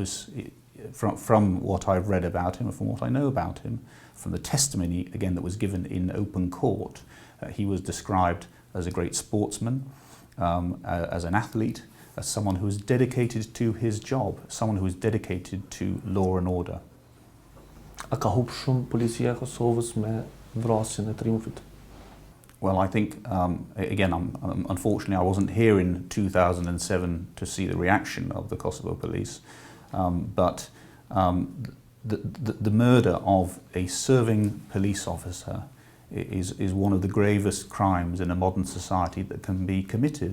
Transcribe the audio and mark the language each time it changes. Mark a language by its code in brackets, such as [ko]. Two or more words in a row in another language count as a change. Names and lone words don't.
[en] From what I've read about him and from what I know about him, from the testimony again that was given in open court, he was described as a great sportsman, as an athlete, as someone who was dedicated to his job, someone who was dedicated to law and order. [sq] A ka hup shumë policia e Kosovës me vrasjen e Triumfit? [en] Well, I think, again, unfortunately I wasn't here in 2007 to see the reaction of the Kosovo police, but the murder of a serving police officer is one of the gravest crimes in a modern society that can be committed.